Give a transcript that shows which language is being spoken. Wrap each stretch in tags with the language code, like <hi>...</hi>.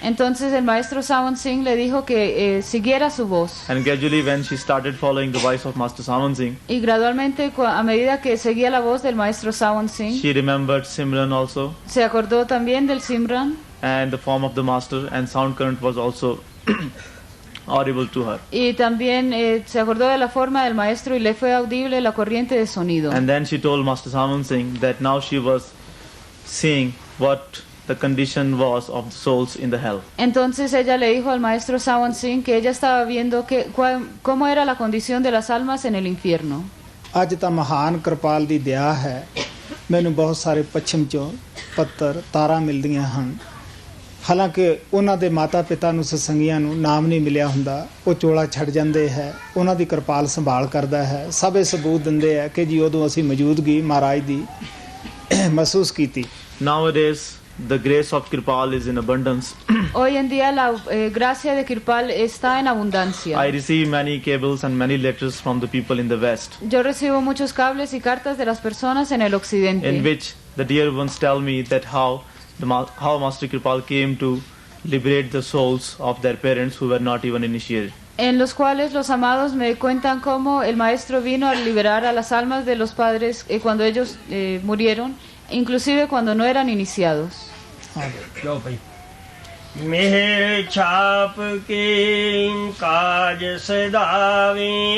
<es>Entonces el maestro Singh le dijo que siguiera su voz.</es> <en>And gradually when she started following the voice of Master Singh,</en> <es>Y gradualmente a medida que seguía la voz del maestro Singh,</es> <en>she remembered Simran also</en> <es>se acordó también del Simran</es> <en>and the form of the master, and sound current was also audible to her.</en> <es>y también se acordó de la forma del maestro y le fue audible la corriente de sonido.</es> <en>And then she told Master Singh that now she was seeing what the condition was of the souls in the hell.</en> <es>Entonces ella le dijo al maestro Singh que ella estaba viendo cómo era la condición de las almas en el infierno.</es> <pa>ਅੱਜ ਤਾਂ ਮਹਾਨ ਕਿਰਪਾਲ ਦੀ ਦਇਆ ਹੈ ਮੈਨੂੰ ਬਹੁਤ ਸਾਰੇ ਪੱਛਮ ਚੋਂ ਪੱਤਰ ਤਾਰਾਂ ਮਿਲਦੀਆਂ ਹਨ ਹਾਲਾਂਕਿ ਉਹਨਾਂ ਦੇ ਮਾਤਾ ਪਿਤਾ ਨੂੰ ਸਤਸੰਗੀਆਂ ਨੂੰ ਨਾਮ ਨਹੀਂ ਮਿਲਿਆ ਹੁੰਦਾ ਉਹ ਚੋਲਾ ਛੱਡ ਜਾਂਦੇ ਹੈ ਉਹਨਾਂ ਦੀ ਕਿਰਪਾਲ ਸੰਭਾਲ ਕਰਦਾ ਹੈ ਸਭ ਇਹ ਸਬੂਤ ਦਿੰਦੇ ਹੈ ਕਿ ਜੀ ਉਦੋਂ ਅਸੀਂ ਮੌਜੂਦਗੀ ਮਹਾਰਾਜ ਦੀ ਮਹਿਸੂਸ ਕੀਤੀ</pa> <en>Nowadays the grace of Kirpal is in abundance.</en> <es>Hoy en día la gracia de Kirpal está en abundancia.</es> <en>I receive many cables and many letters from the people in the West,</en> <es>Yo recibo muchos cables y cartas de las personas en el occidente,</es> <en>in which the dear ones tell me that how Master Kirpal came to liberate the souls of their parents who were not even initiated.</en> <es>en los cuales los amados me cuentan cómo el maestro vino a liberar a las almas de los padres cuando ellos murieron, inclusive cuando no eran iniciados.</es> <hi>लो भाई मेहर छाप के काज सदावे</hi>